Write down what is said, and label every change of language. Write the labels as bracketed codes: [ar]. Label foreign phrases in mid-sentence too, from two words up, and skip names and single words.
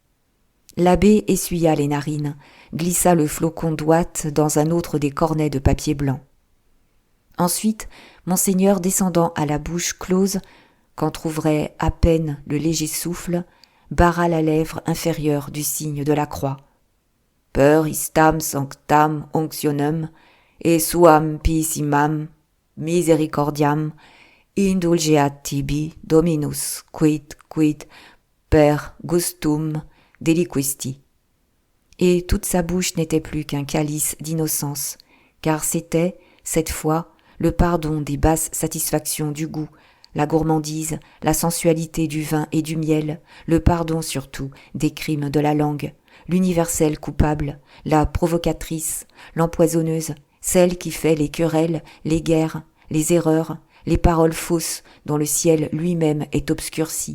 [fr] L'abbé essuya les narines, glissa le flocon d'ouate dans un autre des cornets de papier blanc. Ensuite, Monseigneur descendant à la bouche close, qu'entr'ouvrait à peine le léger souffle, barra la lèvre inférieure du signe de la croix. [la] Per istam sanctam onctionem et suam pissimam misericordiam indulgeat tibi Dominus quid per gustum deliquesti. [fr] Et toute sa bouche n'était plus qu'un calice d'innocence, car c'était, cette fois, le pardon des basses satisfactions du goût, la gourmandise, la sensualité du vin et du miel, le pardon surtout des crimes de la langue, l'universelle coupable, la provocatrice, l'empoisonneuse, celle qui fait les querelles, les guerres, les erreurs, les paroles fausses dont le ciel lui-même est obscurci.